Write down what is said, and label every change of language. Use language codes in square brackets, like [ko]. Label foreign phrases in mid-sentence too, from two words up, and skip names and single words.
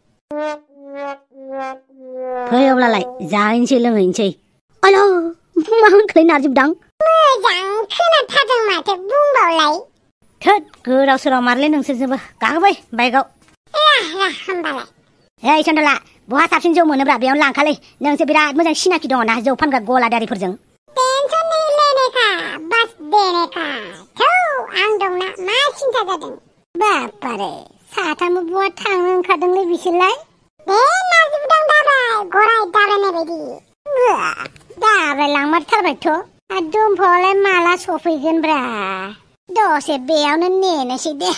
[brx] फै अब्लालाय जाहैनोसै लोंहैनोसै आयौ मा होनखोलै नारजिबदां मोजां खोनाथारदों माथो बुंबावलाय थोद गोदाव सोराव मारलै नोंसोरजोंबो गाखोबै बाइकआव होमबालाय हे सन्थला बहा साबसिन जौ मोनोब्रा बेयावनो लांखालै नोंसो बिराद मोजां सिनाखि दङ ना जौ फानग्रा गलादारिफोरजों [hi] टेनसन नहीं लेने का बस देने का [brx] थौ आं दंना मा सिन्था जादों बापारे साथामबो बहा थांनो ओंखारदोंलै बिसोरलाय बे नाजिबदां दाबाय गराय दाब्रायनाय बायदि दाब्रायलांमारथारबायथ' दुमफावलाय माला सफैगोनब्रा दसे बेयावनो नेनोसै दे